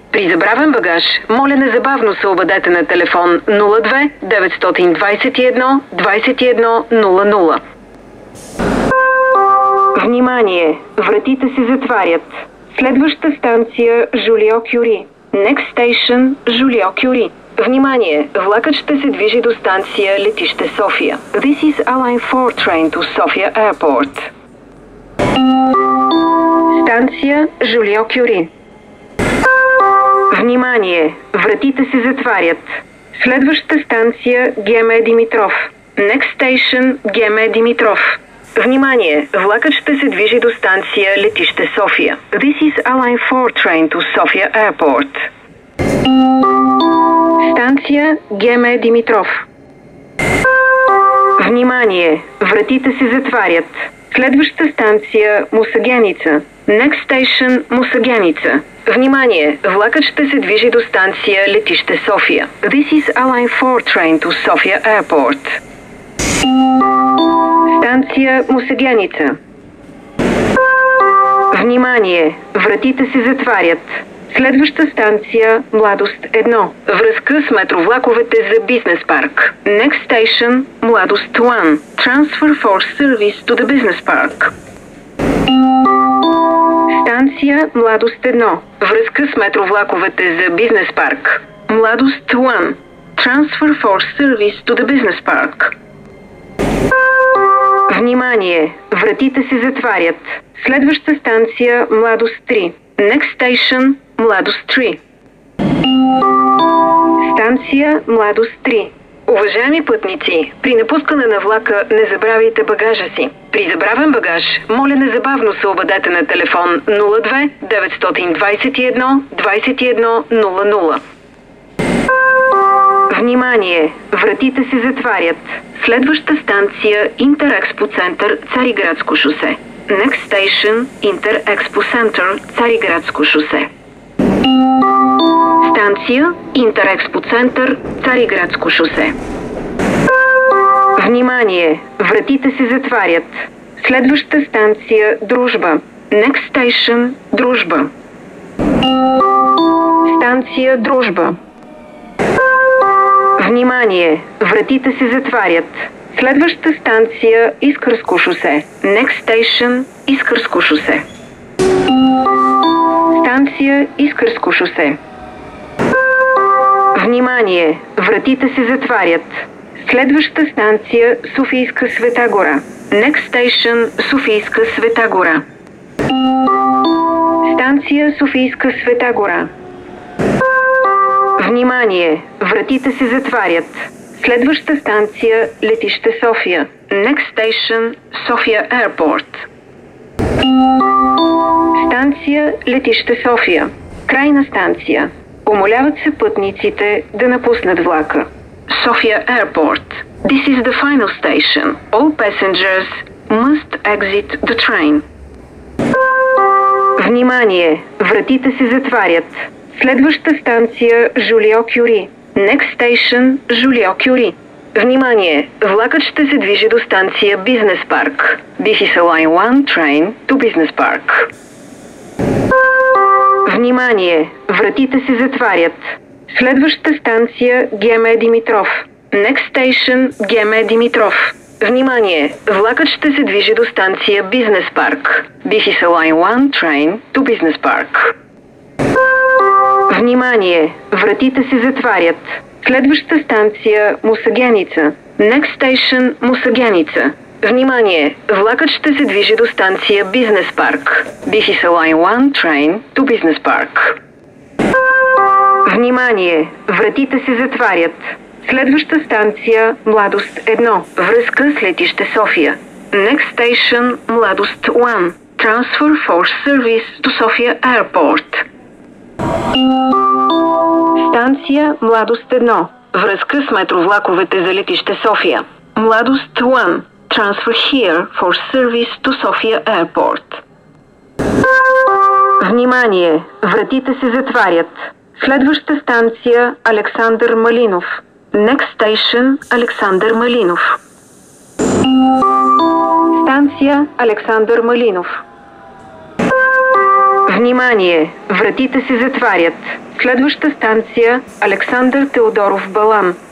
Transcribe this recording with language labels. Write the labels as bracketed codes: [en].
[bg] При забравен багаж, моля незабавно се обадете на телефон 02 921 21 00. Внимание! Вратите се затварят. Следваща станция Жулио Кюри. [en] Next station [bg] Жулио Кюри. Внимание! Влакът ще се движи до станция Летище София. [en] This is a line 4 train to Sofia Airport. [bg] Станция Жулио Кюри. Внимание! Вратите се затварят. Следваща станция Геме Димитров. [en] Next station [bg] Геме Димитров. Внимание! Влакът ще се движи до станция Летище София. [en] This is a line 4 train to Sofia Airport. [bg] Станция Геме Димитров. Внимание! Вратите се затварят. Следваща станция Мусагеница. [en] Next station Мусагеница. [bg] Внимание! Влакът ще се движи до станция Летище София. [en] This is a line 4 train to Sofia Airport. [bg] Станция Мусагеница. Внимание! Вратите се затварят. Следваща станция Младост 1. Връзка с метровлаковете за Бизнес парк. [en] Next station Младост 1. Transfer for service to the Business Park. [bg] Станция Младост 1. Връзка с метровлаковете за Бизнес парк. Младост 1. [en] Transfer for service to the Business Park. [bg] Внимание! Вратите се затварят. Следваща станция Младост 3. [en] Next station Младост 3. [bg] Станция Младост 3. Уважаеми пътници, при напускане на влака не забравяйте багажа си. При забравен багаж, моля незабавно се обадете на телефон 02 921 21 00. Внимание! Вратите се затварят. Следваща станция Интерекспо център Цариградско шосе. [en] Next station Интер-Експо Център, Цариградско шосе. [bg] Станция Интер-Експо Център, Цариградско шосе. Внимание! Вратите се затварят. Следваща станция Дружба. [en] Next station Дружба. [bg] Станция Дружба. Внимание! Вратите се затварят. Следваща станция Искърско шосе. [en] Next station [bg] Искърско шосе. Станция Искърско шосе. Внимание! Вратите се затварят. Следваща станция Софийска Света гора. [en] Next station Софийска Света гора. [bg] Станция Софийска Света гора. Внимание! Вратите се затварят. Следваща станция Летище София. [en] Next station София Airport. [bg] Станция Летище София. Крайна станция. Умоляват се пътниците да напуснат влака. София Airport. [en] This is the final station. All passengers must exit the train. [bg] Внимание! Вратите се затварят. Следваща станция Жулио Кюри. [en] Next station [bg] Жулио Кюри. Внимание! Влакът ще се движи до станция Бизнес парк. [en] This is a line 1 train to Business Park. [bg] Внимание! Вратите се затварят. Следваща станция Геме Димитров. [en] Next station [bg] Геме Димитров. Внимание! Влакът ще се движи до станция Бизнес парк. [en] This is a line 1 train to Business Park. [bg] Внимание! Вратите се затварят. Следваща станция Мусагеница. [en] Next station Мусагеница. [bg] Внимание! Влакът ще се движи до станция Бизнес парк. [en] This is a line 1 train to Business Park. [bg] Внимание! Вратите се затварят. Следваща станция Младост 1. Връзка с летище София. [en] Next station Младост 1. Transfer for service to Sofia Airport. [bg] Станция Младост 1. Връзка с метровлаковете за летище София. Младост 1. [en] Transfer here for service to Sofia Airport. [bg] Внимание! Вратите се затварят. Следваща станция Александър Малинов. [en] Next station [bg] Александър Малинов. Станция Александър Малинов. Внимание! Вратите се затварят. Следваща станция Александър Теодоров Балан.